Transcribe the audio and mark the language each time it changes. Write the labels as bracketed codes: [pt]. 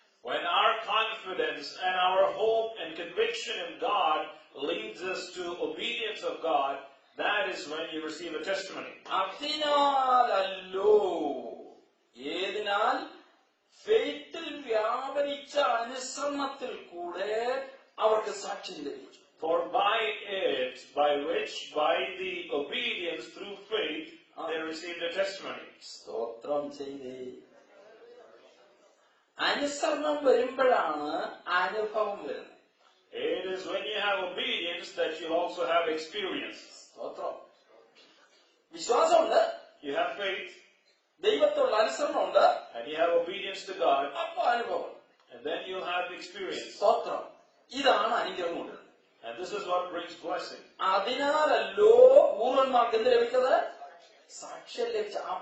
[en] When our confidence and our hope and conviction in God leads us to obedience of God, that is when you receive a testimony. [ml] അതിനാലല്ലോ, ഏതിനാൽ ഫെയ്ത്തിൽ വ്യാപരിച്ച അനുസരണത്തിൽ കൂടെ അവർക്ക് സാക്ഷ്യം ലഭിച്ചു. [en] For by it, by the obedience through faith, they received a testimony. [ml] സ്തോത്രം ചെയ്തേ. അനുസരണം വരുമ്പോഴാണ് അനുഭവം വരുന്നത്. [en] It is when you have obedience that you also have experience. [ml] സ്തോത്രം. വിശ്വാസമുണ്ട്, [en] You have faith, [ml] ദൈവത്തോടുള്ള അനുസരണമുണ്ട്, [en] and you have obedience to God, [ml] അപ്പൊ അനുഭവം, [en] and then you have experience. [ml] സ്തോത്രം. ഇതാണ് അനുഗ്രഹം കൊണ്ടുവരുന്നത്. [en] And this is what brings blessing. [ml] അതിനാലല്ലോ പൂർവന്മാർക്ക് എന്ത് ലഭിച്ചത്? സാക്ഷ്യം ലഭിച്ച.